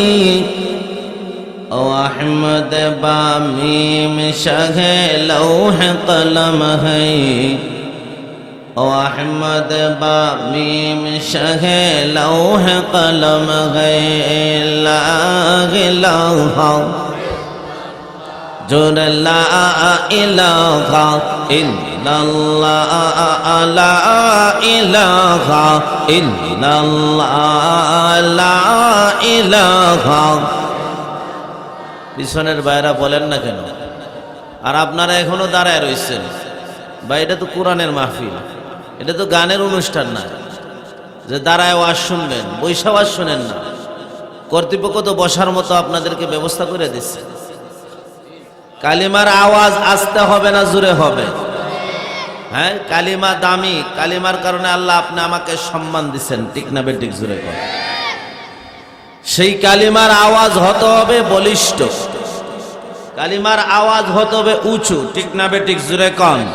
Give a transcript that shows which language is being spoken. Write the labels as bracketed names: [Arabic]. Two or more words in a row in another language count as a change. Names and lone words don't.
[Urdu] او احمد بامیم شہ لوح قلم ہے او احمد بامیم شہ لوح قلم ہے [Arabic] لا الہ جر لا الہ الا اللہ لا الہ الا اللہ لا الہ [Bangla] পিছনের ভাইরা বলেন না কেন আর আপনারা এখনো দাঁড়ায় রয়েছেন ভাই এটা তো কোরআনের মাহফিল এটা তো গানের অনুষ্ঠান না যে দাঁড়ায় ওয়াজ শুনবেন বৈশা ওয়াজ শুনেন না কর্তৃপক্ষ তো বসার মতো আপনাদেরকে ব্যবস্থা করে দিচ্ছে কালিমার আওয়াজ আসতে হবে না জোরে হবে হ্যাঁ কালিমা দামি কালিমার কারণে আল্লাহ আপনি আমাকে সম্মান দিচ্ছেন ঠিক না বেঠিক জোরে কর সেই কালিমার আওয়াজ হতে হবে বলিষ্ঠ কালিমার আওয়াজ হতে হবে উঁচু ঠিক না বেঠিক জোরে কন